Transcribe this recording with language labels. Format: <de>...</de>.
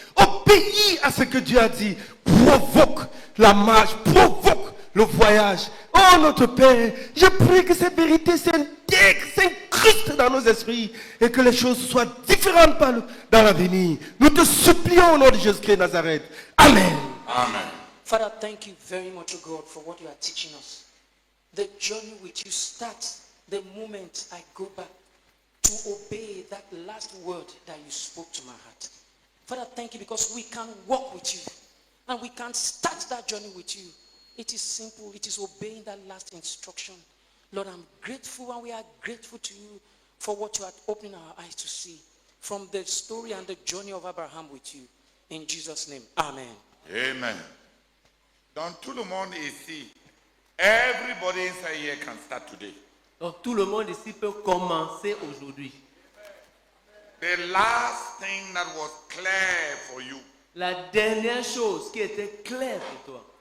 <fr>Obéis à ce que Dieu a dit, provoque la marche, provoque le voyage. Oh notre Père, je prie que cette vérité s'incruste dans nos esprits et que les choses soient différentes dans l'avenir. Nous te supplions au nom de Jésus-Christ de Nazareth. Amen. Amen.</fr> <en>Father, thank you very much, O God, for what you are teaching us. The journey with you starts the moment I go back to obey that last word that you spoke to my heart. Father, thank you because we can walk with you and we can start that journey with you. It is simple. It is obeying that last instruction. Lord, I'm grateful and we are grateful to you for what you are opening our eyes to see from the story and the journey of Abraham with you. In Jesus' name, amen. Amen.</en> <fr>Donc tout le monde ici,</fr> <en>everybody inside here can start today.</en> <fr>Donc tout le monde ici peut commencer aujourd'hui.</fr> <en>The last thing that was clear for you,</en> <fr>La dernière chose qui était claire pour toi,</fr>